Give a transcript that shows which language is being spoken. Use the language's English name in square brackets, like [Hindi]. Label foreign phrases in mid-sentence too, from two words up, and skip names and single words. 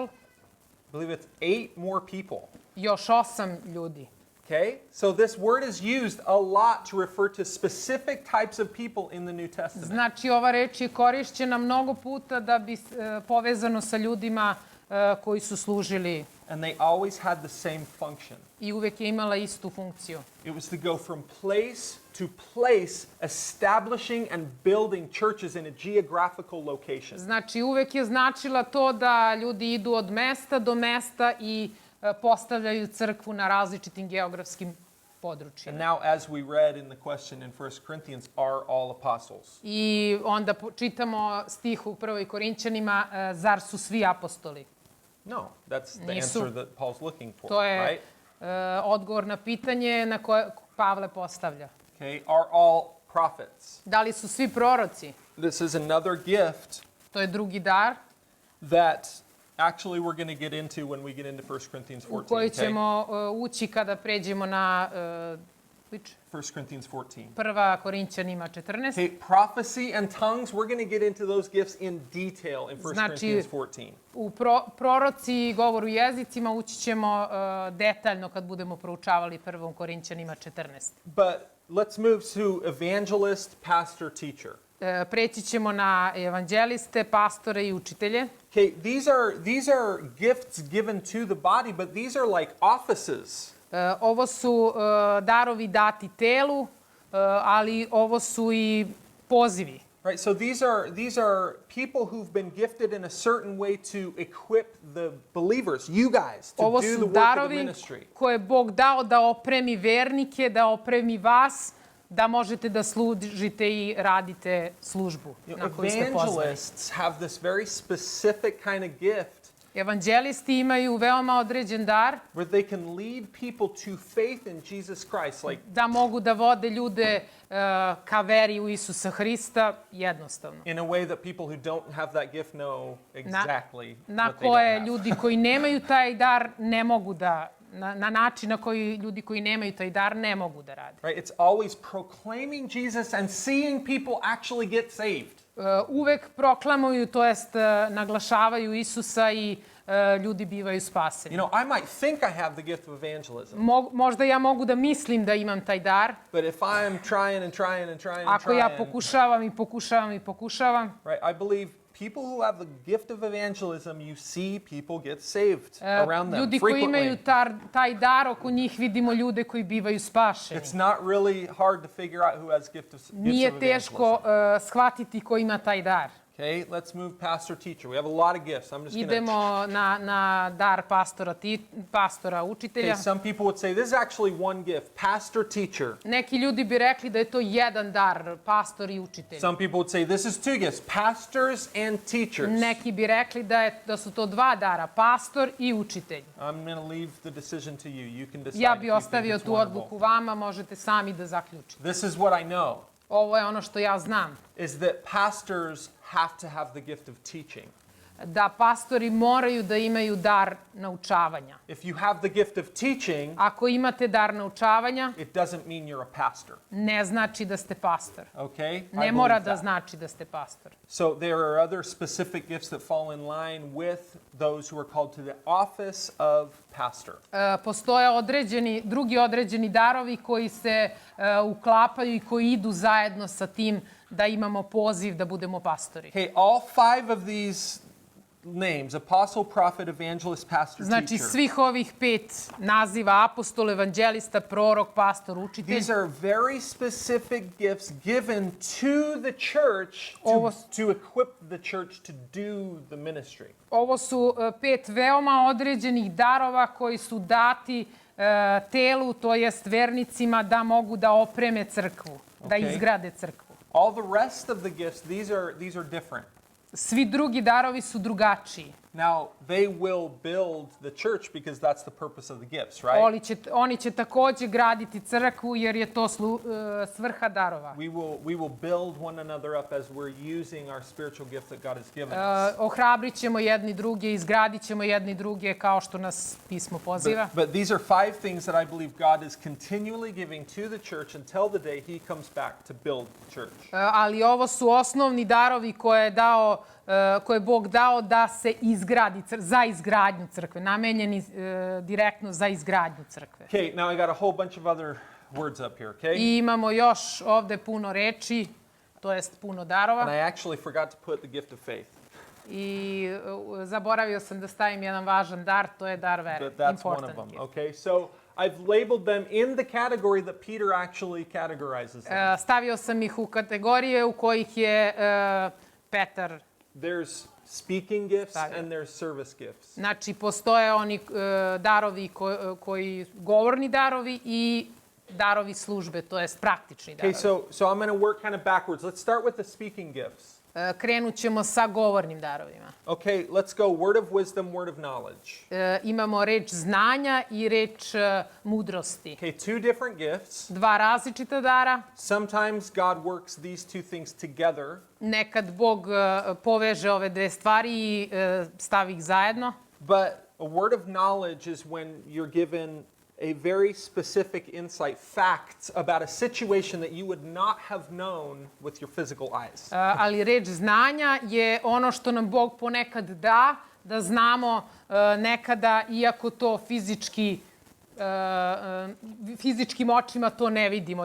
[English] I believe it's 8 more people. [Serbian] Još 8 ljudi. [English] Okay? So this word is used a lot to refer to specific types of people in the New Testament. [Serbian] Znači ova reč je korišćena mnogo puta da bi povezano sa ljudima koji su služili [English] and they always had the same function. [Serbian] i uvek je imala istu funkciju. [English] It was to go from place to place, establishing and building churches in a geographical location. [Serbian] Znači, uvek je značila to da ljudi idu od mesta do mesta i postavljaju crkvu na različitim geografskim područjima. [English] And now, as we read in the question in 1 Corinthians, are all apostles? [Serbian] I onda čitamo stih u 1. Korinćanima, zar su svi apostoli? [English] No, that's the [Serbian] Nisu. [English] answer that Paul's looking for, [Serbian] To je [English] right? [Serbian] odgovor na pitanje na koje Pavle postavlja. [English] Okay, are all prophets? [Serbian] Da li su svi proroci? [English] This is another gift [Serbian] To je drugi dar [English] that actually we're going to get into when we get into 1 Corinthians [Serbian] u 14. koji [English] Okay? [Serbian] ćemo ući kada pređemo na [English] 1 Corinthians 14. [Serbian] 1. Korinćanima 14. [English] Okay, prophecy and tongues, we're going to get into those gifts in detail in 1 [Serbian] Znači, [English] Corinthians 14. [Serbian] U proroci i govoru jezicima ući ćemo detaljno kad budemo proučavali 1. Korinćanima 14. [English] But let's move to evangelist, pastor, teacher. [Serbian] Preći ćemo na evanđeliste, pastore i učitelje. [English] Okay, these are gifts given to the body, but these are like offices. [Serbian] Ovo su darovi dati telu, ali ovo su i pozivi. [English] Right, so these are people who've been gifted in a certain way to equip the believers, you guys, to [Serbian] Ovo [English] do the [Serbian] su [English] work of [Serbian] darovi [English] the ministry. [Serbian] koje je Bog dao da opremi vernike, da opremi vas, da možete da služite i radite službu na koju ste pozvani. [English] Evangelists have this very specific kind of gift [Serbian] Evanđelisti imaju veoma određen dar [English] where they can lead people to faith in Jesus Christ, like [Serbian] da mogu da vode ljude ka veri u Isusa Hrista jednostavno. [English] in a way that people who don't have that gift know exactly [Serbian] Na [English] what they don't [Serbian] koje [English] have. [Serbian] ljudi koji nemaju taj dar ne mogu da, na način na koji ljudi koji nemaju taj dar ne mogu da rade. [English] Right? It's always proclaiming Jesus and seeing people actually get saved. [Serbian] Uvek proklamuju, to jest naglašavaju Isusa i ljudi bivaju spaseni. [English] You know, I might think I have the gift of evangelism, [Serbian] Možda ja mogu da mislim da imam taj dar, [English] but if I'm trying and trying and trying and [Serbian] ako ja [English] trying, [Serbian] pokušavam i pokušavam i pokušavam, [English] right? I believe people who have the gift of evangelism, you see people get saved around them [Serbian] ljudi koji imaju [English] frequently. [Serbian] taj dar, oko njih vidimo ljude koji bivaju spašeni. [English] It's not really hard to figure out who has gifts of [Serbian] Nije teško [English] evangelism. [Serbian] shvatiti ko ima taj dar. [English] Okay, let's move pastor teacher. We have a lot of gifts. I'm just going to. [Serbian] Idemo na dar pastora učitelja. [English] Okay, some people would say this is actually one gift, pastor teacher. [Serbian] Neki ljudi bi rekli da je to jedan dar, pastor i učitelj. [English] Some people would say this is two gifts, pastors and teachers. [Serbian] Neki bi rekli da su to dva dara, pastor i učitelj. [English] I'm going to leave the decision to you. You can decide [Serbian] Ja [English] if [Serbian] bi [English] you think [Serbian] ostavio [English] it's [Serbian] tu [English] one or [Serbian] odluku [English] both. [Serbian] vama, možete sami da zaključite. [English] This is what I know, [Serbian] Ovo je ono što ja znam. [English] is that pastors have to have the gift of teaching. [Serbian] Da pastori moraju da imaju dar naučavanja. [English] If you have the gift of teaching, [Serbian] Ako imate dar naučavanja, [English] it doesn't mean you're a pastor, [Serbian] ne znači da ste pastor. [English] okay? I [Serbian] Ne mora [English] believe [Serbian] da [English] that. [Serbian] znači da ste pastor. [English] So there are other specific gifts that fall in line with those who are called to the office of pastor. [Serbian] Postoje drugi određeni darovi koji se uklapaju i koji idu zajedno sa tim da imamo poziv da budemo pastori. [English] Okay, all five of these names, apostle, prophet, evangelist, pastor, [Serbian] Znači [English] teacher. [Serbian] svih ovih 5 naziva, apostol, evanđelista, prorok, pastor, učitelj, [English] These are very specific gifts given to the church to equip the church to do the ministry. [Serbian] ovo su 5 veoma određenih darova koji su dati telu, to jest vernicima, da mogu da opreme crkvu, da [English] Okay. [Serbian] izgrade crkvu. [English] All the rest of the gifts, these are different. [Serbian] Svi drugi darovi su drugačiji. [English] Now, they will build the church because that's the purpose of the gifts, right? [Serbian] Oni će takođe graditi crkvu jer je to svrha darova. [English] We will build one another up as we're using our spiritual gift that God has given us. [Serbian] Ohrabrit ćemo jedni druge, izgradit ćemo jedni druge kao što nas pismo poziva. [English] But these are five things that I believe God is continually giving to the church until the day He comes back to build the church. [Serbian] Ali ovo su osnovni darovi koje je Bog dao da se izgradi, za izgradnju crkve, namenjeni direktno za izgradnju crkve. [English] Okay, now I got a whole bunch of other words up here, okay? [Serbian] I imamo još ovde puno reči, to jest puno darova. [English] And I actually forgot to put the gift of faith. [Serbian] I zaboravio sam da stavim jedan važan dar, to je dar vere. [English] But that's one of them. Okay, so I've labeled them in the category that Peter actually categorizes them. [Serbian] Stavio sam ih u kategorije u kojih je Petar. [English] There's speaking gifts and there's service gifts. [Serbian] Znači, postoje oni darovi koji govorni darovi i darovi službe, to jest praktični darovi. [English] Okay, so I'm going to work kind of backwards. Let's start with the speaking gifts. [Serbian] Krenut ćemo sa govornim darovima. [English] Okay, let's go word of wisdom, word of knowledge. [Serbian] Imamo reč znanja i reč mudrosti. [English] Okay, two different gifts. [Serbian] Dva različita dara. [English] Sometimes God works these two things together. [Serbian] Nekad Bog poveže ove dve stvari i stavi ih zajedno. [English] But a word of knowledge is when you're given a very specific insight, facts about a situation that you would not have known with your physical eyes. [Serbian] Ali reč znanja je ono što nam Bog ponekad da znamo nekada, iako to fizičkim očima to ne vidimo.